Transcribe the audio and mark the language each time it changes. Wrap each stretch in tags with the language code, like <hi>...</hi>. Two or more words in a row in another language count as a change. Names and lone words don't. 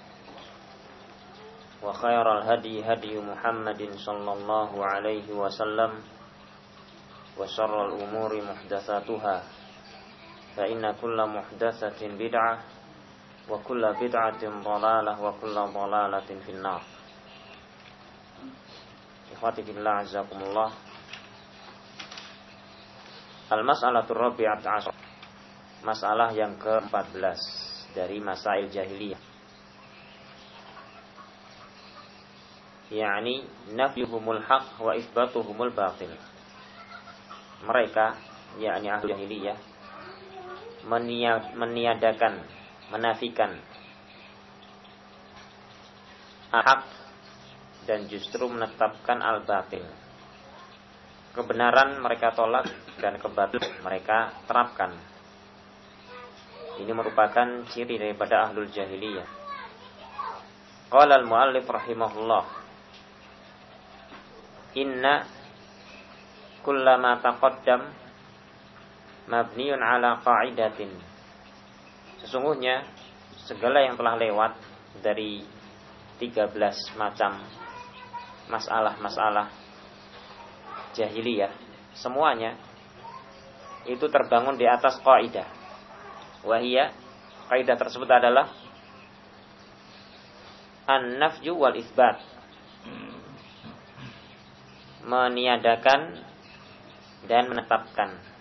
<ar>وخير الهدي هدي محمد صلى الله عليه وسلم وشر الأمور محدثاتها فإن كل محدثة بدعة وكل بدعة ضلالة وكل ضلالة في النار. إخوتي في الله أعزكم الله. المسألة الرابعة عشر.</ar> <id>Masalah yang ke-14 dari</id> <ar>مسائل الجاهلية. يعني نفيهم الحق وإثباتهم الباطل.</ar> <id>Mereka, yakni ahli jahiliyah, meniadakan, menafikan al-haq dan justru menetapkan al-batil. Kebenaran mereka tolak dan kebatilan mereka terapkan. Ini merupakan ciri daripada</id> <ar>أهل الجاهلية. قال المؤلف رحمه الله إن كل ما تقدم مبني على قاعدة.</ar> <id>Sesungguhnya segala yang telah lewat dari 13 macam masalah-masalah jahiliyah, semuanya itu terbangun di atas qaidah. Wahia, kaidah tersebut adalah</id> <ar>النفي والإثبات,</ar> <id>meniadakan dan menetapkan.</id>